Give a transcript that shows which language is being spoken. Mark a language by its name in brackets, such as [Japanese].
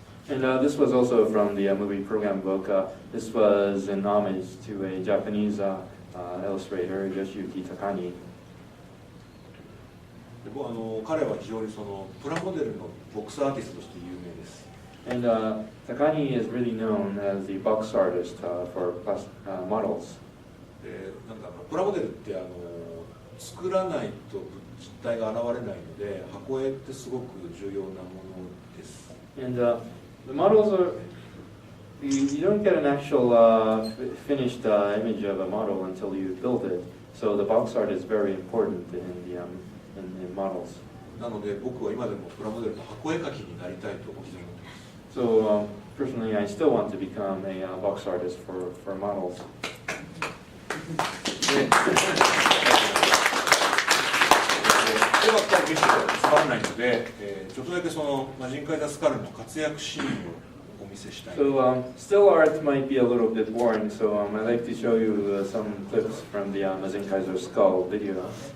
[English] And this was also from the movie program book. This was an homage to a Japanese illustrator, Yoshiyuki Takani. [Japanese] 彼は非常にそのプラモデルのボックスアーティストとして有名です。 [English] And Takani is really known as the box artist for models. [Japanese] なんかプラモデルって作らないと実体が現れないので、箱絵ってすごく重要なものです。 [English] And the models are, you don't get an actual finished image of a model until you build it. So the box art is very important in models. [Japanese] なので僕は今でもプラモデルの箱絵描きになりたいと思っています。 [English] So personally, I still want to become a box artist for models. [Japanese] では見せてつまらないので、ちょっとだけそのマジンカイザスカルの活躍シーンをお見せしたい。 [English] So still art might be a little bit boring, so I'd like to show you some clips from the Mazinkaiser SKL video.